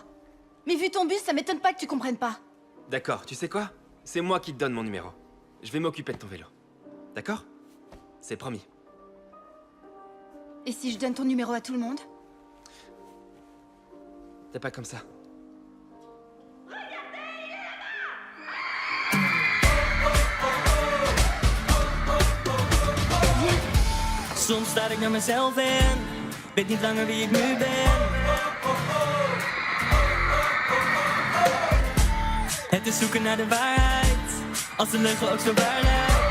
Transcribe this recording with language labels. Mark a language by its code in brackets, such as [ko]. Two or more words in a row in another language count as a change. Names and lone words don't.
[fr] Mais vu ton bus, ça m'étonne pas que tu comprennes pas. D'accord, tu sais quoi? C'est moi qui te donne mon numéro. Je vais m'occuper de ton vélo. D'accord? C'est promis. Et si je donne ton numéro à tout le monde? T'es pas comme ça. [nl] Soms sta ik naar mezelf en weet niet langer wie ik nu ben. Het is zoeken naar de waarheid, als de leugen ook zo waar lijkt.